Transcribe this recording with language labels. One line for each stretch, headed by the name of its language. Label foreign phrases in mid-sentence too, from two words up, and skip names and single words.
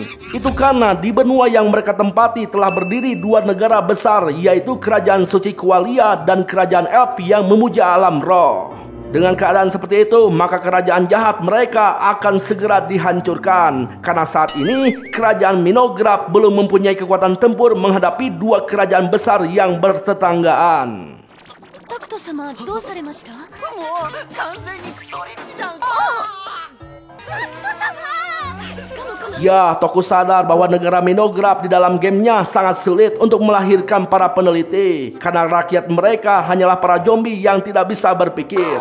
Indonesian: Itu karena di benua yang mereka tempati telah berdiri dua negara besar, yaitu kerajaan suci Qualia dan kerajaan Elf yang memuja alam roh. Dengan keadaan seperti itu, maka kerajaan jahat mereka akan segera dihancurkan. Karena saat ini, kerajaan Minograp belum mempunyai kekuatan tempur menghadapi dua kerajaan besar yang bertetanggaan.
Japanese: Takuto-sama, どうされました?
Indonesian: Ya, Toku sadar bahwa negara Minograp di dalam gamenya sangat sulit untuk melahirkan para peneliti. Karena rakyat mereka hanyalah para zombie yang tidak bisa berpikir.